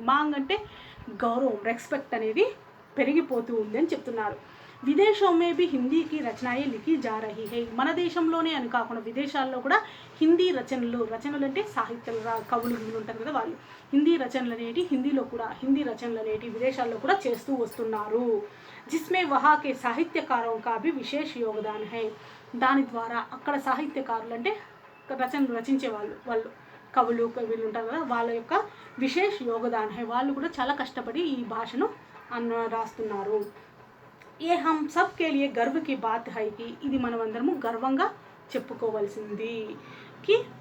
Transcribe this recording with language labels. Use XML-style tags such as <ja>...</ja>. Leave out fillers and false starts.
<te>Mang అంటే గౌరవం, respect అనేది పెరిగిపోతూ ఉంది అని చెప్తున్నారు.</te> <hi>విదేశం మే భీ హిందీకి రచనాయే లిఖీ జా రహీ హై,</hi> <te>మన దేశంలోనే అని కాకుండా విదేశాల్లో కూడా హిందీ రచనలు అంటే సాహిత్యాలు కవులు ఉంటారు కదా వాళ్ళు, హిందీ రచనలు అనేటి విదేశాల్లో కూడా చేస్తూ వస్తున్నారు.</te> <hi>जिसमें वहाँ के साहित्यकारों का भी विशेष योगदान है.</hi> <te>దాని ద్వారా అక్కడ సాహిత్యకారులు అంటే రచనలు రచించే వాళ్ళు కవులు ఉంటారు కదా, వాళ్ళ యొక్క</te> <hi>విశేష యోగదాన్ హై,</hi> <te>వాళ్ళు కూడా చాలా కష్టపడి ఈ భాషను రాస్తున్నారు.</te> <hi>ఏ హమ్ సబ్ కే లియే గర్వ్ కి బాత్ హై కి,</hi> <te>ఇది మనం అందరము గర్వంగా చెప్పుకోవాల్సింది. కి</te>